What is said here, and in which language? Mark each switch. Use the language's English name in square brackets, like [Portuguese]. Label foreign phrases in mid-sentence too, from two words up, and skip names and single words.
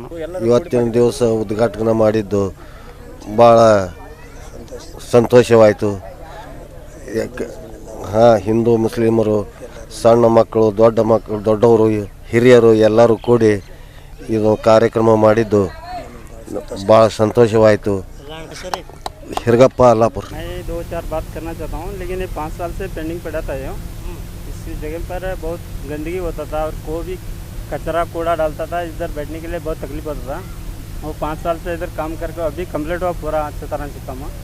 [Kannada] ಇವತ್ತಿನ ದಿವಸ ಉದ್ಘಾಟನೆ ಮಾಡಿದ್ದು ಭಾಳ ಸಂತೋಷವಾಯಿತು. ಹಾಂ, ಹಿಂದೂ ಮುಸ್ಲಿಮರು, ಸಣ್ಣ ಮಕ್ಕಳು, ದೊಡ್ಡ ಮಕ್ಕಳು, ದೊಡ್ಡವರು, ಹಿರಿಯರು ಎಲ್ಲರೂ ಕೂಡಿ ಇದು ಕಾರ್ಯಕ್ರಮ ಮಾಡಿದ್ದು ಭಾಳ ಸಂತೋಷವಾಯಿತು. [Hindi] हिरगप्पा अल्लाहपुर। मैं 2-4 बात करना चाहता हूँ, लेकिन ये 5 साल से पेंडिंग पड़ा था। इस जगह पर बहुत गंदगी होता था और कोई भी कचरा कूड़ा डालता था, इधर बैठने के लिए बहुत तकलीफ होता था। और 5 साल से इधर काम करके अभी कम्प्लीट हुआ पूरा अच्छी तरह से काम हुआ।